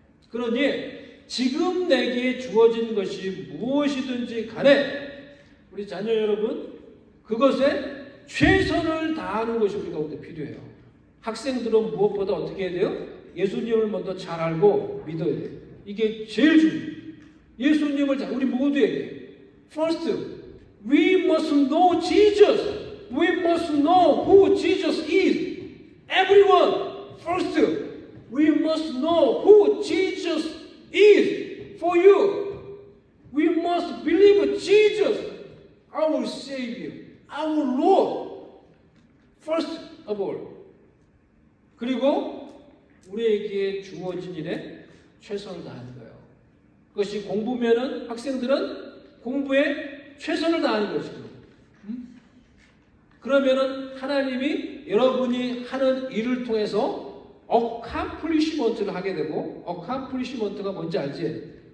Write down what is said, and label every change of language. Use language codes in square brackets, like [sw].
[ko] 그러니 지금 내게 주어진 것이 무엇이든지 간에 우리 자녀 여러분 그것에 최선을 다하는 것이 우리 가운데 필요해요. 학생들은 무엇보다 어떻게 해야 돼요? 예수님을 먼저 잘 알고 믿어야 돼요. 이게 제일 중요해요. 예수님을 우리 모두에게 [en] First, we must know Jesus. We must know who Jesus is. Everyone, first, we must know who Jesus is for you. We must believe Jesus, our Savior, our Lord, first of all. [ko] 그리고 우리에게 주어진 일에 최선을 다하는 거예요. 그것이 공부면은 학생들은 공부에 최선을 다하는 것이고, 그러면은 하나님이 여러분이 하는 일을 통해서 어캄플리시먼트를 하게 되고, 어캄플리시먼트가 뭔지 알지?